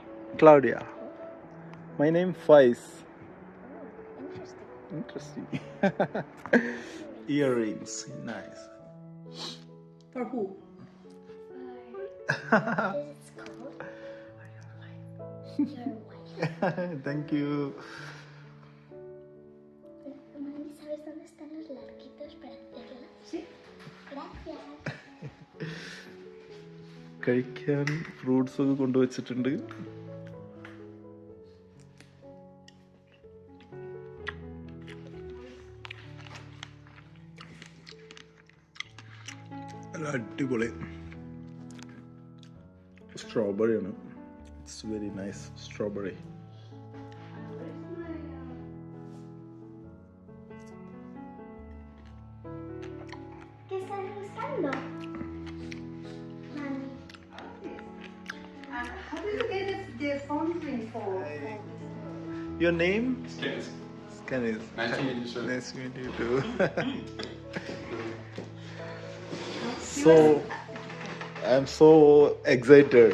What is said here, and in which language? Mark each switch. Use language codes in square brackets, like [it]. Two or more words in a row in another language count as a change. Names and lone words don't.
[en] Claudia. My name Faiz. Oh, interesting. Interesting. Earrings, nice. For who? It's called Your Wife. Thank you. [es] Mami, ¿sabes dónde están los larguitos para hacerlo? Sí. Gracias. [ml] കഴിക്കാൻ ഫ്രൂട്ട്സ് ഒക്കെ കൊണ്ടുവച്ചിട്ടുണ്ട്. നല്ല അടിപൊളി സ്ട്രോബെറി ആണ്. [en] It's very nice strawberry. [es] ¿Qué estás buscando? Mami. [en] And how do you get the phone ring for? Your name? Yes. Kenneth. Nice to meet you, sir. Nice to meet you too. So I'm so excited.